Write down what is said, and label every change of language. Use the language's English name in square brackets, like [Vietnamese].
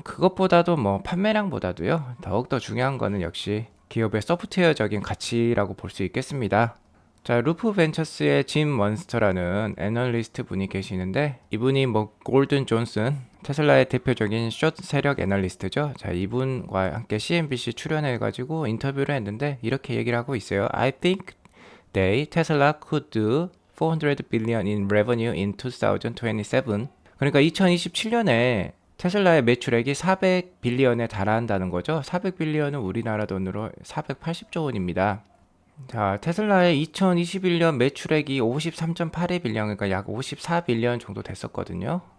[Korean] 그것보다도 판매량보다도요, 더욱더 중요한 거는 역시 기업의 소프트웨어적인 가치라고 볼 수 있겠습니다. 자, 루프 벤처스의 짐 먼스터라는 애널리스트 분이 계시는데, 이분이 골든 존슨, 테슬라의 대표적인 숏 세력 애널리스트죠. 자, 이분과 함께 CNBC 출연해가지고 인터뷰를 했는데 이렇게 얘기를 하고 있어요. [English] I think Tesla could do 400 billion in revenue in 2027. [Korean] 그러니까 2027년에 테슬라의 매출액이 400빌리언에 달한다는 거죠. 400빌리언은 우리나라 돈으로 480조 원입니다. 자, 테슬라의 2021년 매출액이 53.82빌리언, 그러니까 약 54빌리언 정도 됐었거든요.